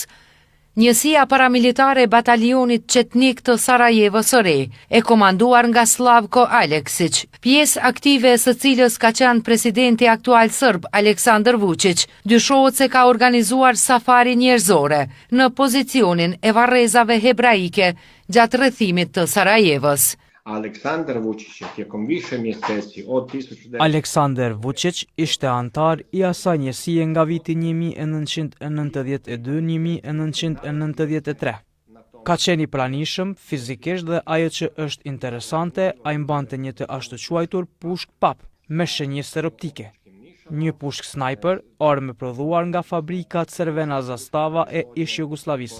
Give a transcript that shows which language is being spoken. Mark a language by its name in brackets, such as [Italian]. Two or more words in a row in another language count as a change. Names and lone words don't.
[Albanian] Njësia paramilitare e batalionit qetnik të Sarajevës së Re, e komanduar nga Slavko Aleksić, pjesë aktive së cilës ka qenë presidenti aktual serb Aleksandar Vučić, dyshohet se ka organizuar safari njerëzore në pozicionin e varrezave hebraike gjatë rrethimit të Sarajevës. [Croatian] Aleksandar Vučić tijekom više mjeseci od 1900... [Albanian] Aleksandar Vučić ishte antar i asaj njësie nga viti 1992-1993. Ka qenë i pranishëm fizikisht dhe ajo që është interesante, ai mbante një të ashtu quajtur pushk pap me shënjestër optike. Një pushk sniper, armë prodhuar nga fabrika Crvena Zastava e ish Jugosllavisë.